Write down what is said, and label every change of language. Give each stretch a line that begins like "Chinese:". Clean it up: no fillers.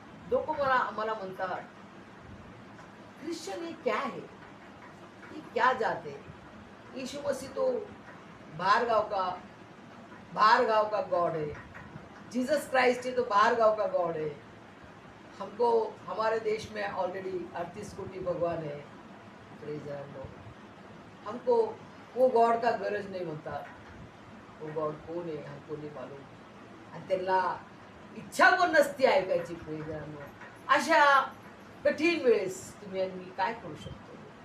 Marathi: लोक मला म्हणतात,
Hindi: क्रिश्चियन ये क्या है, ये क्या जात है? यीशु मसीह तो बाहर गांव का गॉड है, जीसस क्राइस्ट है तो बाहर गांव का गॉड है. हमको हमारे देश में ऑलरेडी 38 कोटी भगवान है. हमको वो गॉड का गरज नहीं म्हणतात. वो गॉड
Marathi: कोण आहे
Hindi: हमको नहीं मालूम.
Marathi: आणि त्यांना इच्छा पण नसते ऐकायची. प्रियजनांनो, अशा कठीण वेळेस तुम्ही आणि मी काय करू शकतो?